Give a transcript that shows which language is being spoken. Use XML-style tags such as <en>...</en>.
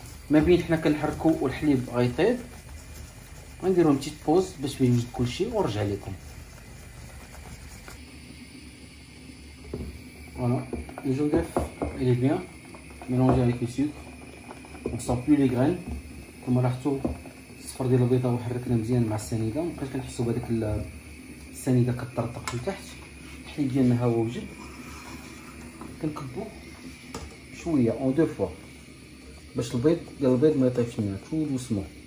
<ar>ما بين حنا كنحركو والحليب غيطيب غنديرو بتيت بوز باش يوجد كلشي ونرجع لكم.</ar> <fr>Voilà, le jaune d'œuf il est bien mélangé avec le sucre, on sent plus les graines.</fr> <ar>كما لاحظتوا الصفر ديال البيضه وحركنا مزيان مع السنيده، مابقاش كنحسوا بهذاك السنيده كطرطق لتحت. الحليب ديالنا ها هو وجد، كنكبو شويه</ar> <fr>اون دو فوا</fr> <ar>باش البيض ما يطيبش لنا</ar> <fr>تو دوسمون.</fr>